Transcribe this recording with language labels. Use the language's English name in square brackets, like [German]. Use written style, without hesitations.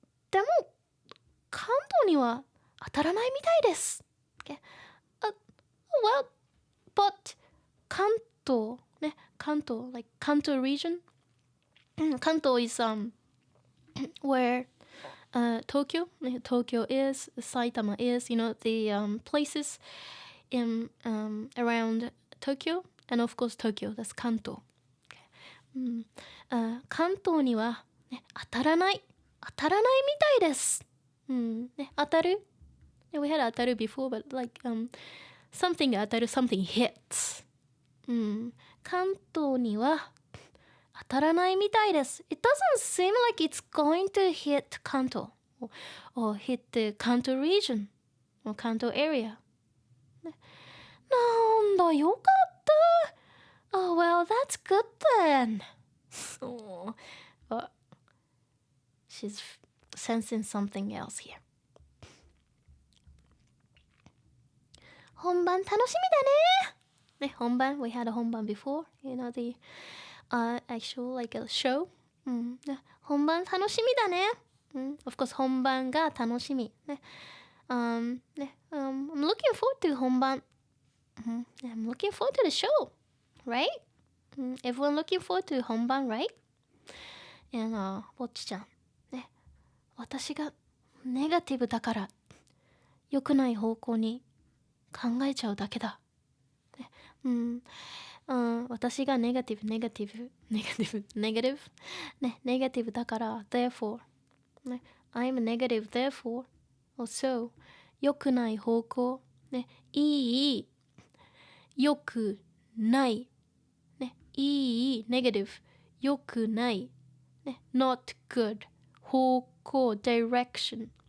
[Japanese] でも、関東には当たらないみたいです。 [English] Okay. Well, but 関東、ね、関東、like 関東 region? 関東 is where Tokyo is, Saitama is, you know, the places in around Tokyo, and of course Tokyo, that's 関東。 [Japanese] 関東には、ね、当たらないみたいです。 [English] ね、当たる We had 当たる before, but like something 当たる something hits. [Japanese] 関東には当たらないみたいです。 [English] It doesn't seem like it's going to hit Kanto or hit the Kanto region or Kanto area. [Japanese] なんだ、よかった。 [English] Oh, well, that's good then. Oh, but she's sensing something else here. [Japanese] 本番楽しみだね。 [English] ね、本番 We had a 本番 before. You know, the actual like a show. [Japanese] 本番楽しみだね。 [English] Of course, [Japanese] 本番が楽しみ。 [English] ね。I'm looking forward to 本番。 I'm looking forward to the show, right? Everyone looking forward to 本番, right? And ぼっちちゃん。ね。 [Japanese] 私がネガティブだから良くない方向に考えちゃうだけだ。ね。私がネガティブ、ね、ネガティブだから、 [English] therefore、 [Japanese] ね、 [English] I'm negative, therefore, also、 [Japanese] 良くない方向、ね、いい、良くない、ね、いい、 [English] negative、 [Japanese] 良くない、ね、 [English] not good、 [Japanese] 方向、 [English] direction、